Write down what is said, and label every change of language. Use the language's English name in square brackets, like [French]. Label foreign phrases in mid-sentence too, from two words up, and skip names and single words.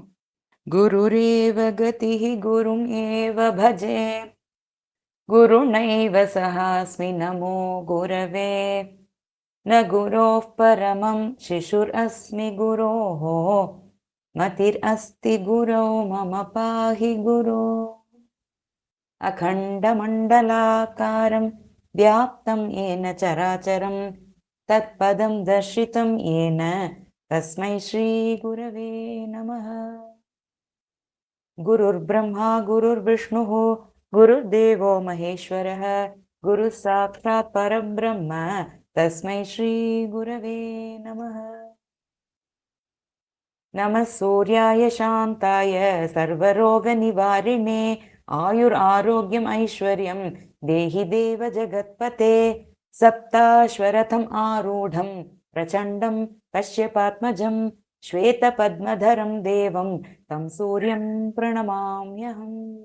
[Sanskrit] गुरुरेव गतिः गुरुम् एव भजे गुरुणैव सहास्मि नमो गुरवे न गुरोः परमम् शिशुर् अस्मि गुरोः मतिर् अस्ति गुरौ मम पाहि गुरो अखण्ड मण्डलाकारं व्याप्तं येन चराचरम् तत्पदं दर्शितं येन तस्मै श्री गुरवे नमः. गुरुर् ब्रह्मा गुरुर् विष्णुः गुरुर् देवो महेश्वरः गुरुः साक्षात् परब्रह्म तस्मै श्री गुरवे नमः. नमः सूर्याय शान्ताय सर्वरोग निवारिणे आयुर् आरोग्यम् ऐश्वर्यम् देहि देव जगत्पते सप्ताश्वरथम् आरूढम् प्रचण्डम् कश्यपात्मजम् श्वेत पद्मधरम् देवम् तम् सूर्यम् प्रणमाम्यहम्.